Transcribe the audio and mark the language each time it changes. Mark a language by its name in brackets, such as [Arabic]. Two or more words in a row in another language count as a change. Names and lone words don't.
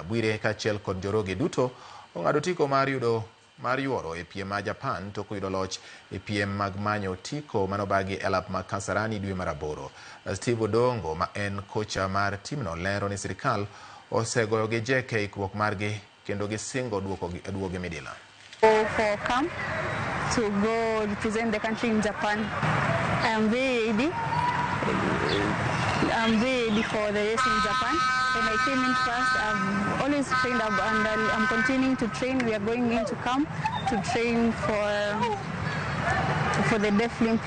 [Luo (Kenya and Tanzania)] Bwire kaachiel kod Joroge duto ong'ado tiko mar yuoro e piem ma Japan tok yudo loch e piem mag manyo tiko manobagi e alap ma Kasarani dwe mar 8. Steve Odongo ma en kocha mar timno lero ni sirikal osegoyo gi jeke ikruok margi kendo gisingo duogo midila. [English] For camp to go represent the country in Japan. I'm very ready. I'm very ready for the race in Japan. When I came in first, I've always trained up and I'm continuing to train. We are going into camp to train for the Deaflympics.